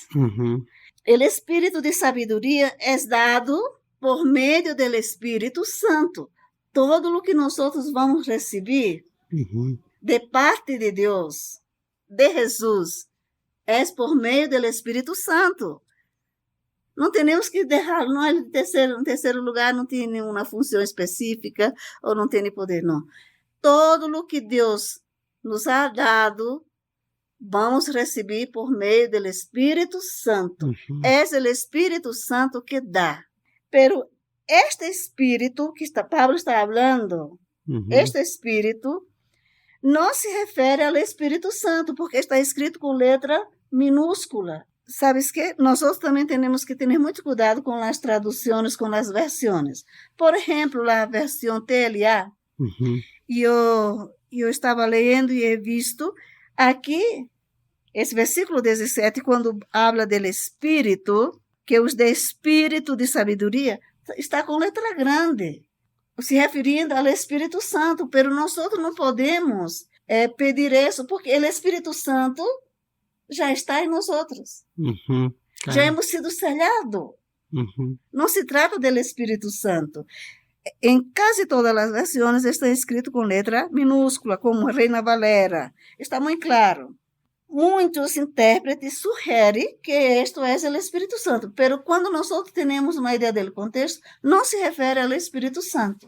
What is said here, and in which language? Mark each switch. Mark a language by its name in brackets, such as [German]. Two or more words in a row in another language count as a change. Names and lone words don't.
[Spanish] El espíritu de sabiduría es dado por medio del Espíritu Santo. Todo lo que nosotros vamos a recibir de parte de Dios, de Jesús, es por medio del Espíritu Santo. [Portuguese] Não temos que deixar, não, em terceiro lugar não tem nenhuma função específica ou não tem poder, não. Todo o que Deus nos [Spanish] ha dado, [Portuguese] vamos receber por meio do Espírito Santo. É o Espírito Santo que dá. Pero este Espírito que Pablo está falando, este Espírito não se refere ao Espírito Santo, porque está escrito com letra minúscula. [Spanish] ¿Sabes qué? Nosotros también tenemos que tener mucho cuidado con las traducciones, con las versiones. Por ejemplo, la versión TLA. Yo estaba leyendo y he visto aquí, ese versículo 17, cuando habla del espíritu, que os de espíritu de sabiduría, está con letra grande, se refiriendo al Espíritu Santo, pero nosotros no podemos pedir eso, porque el Espíritu Santo [Portuguese] já está em nós outros. [Spanish] Claro. Já hemos sido sellados. [Portuguese] Não se trata do Espírito Santo. Em quase todas as versões está escrito com letra minúscula, como Reina Valera. Está muito claro. Muitos intérpretes sugerem que isto é o Espírito Santo, mas quando nós temos uma ideia do contexto, não se refere ao Espírito Santo.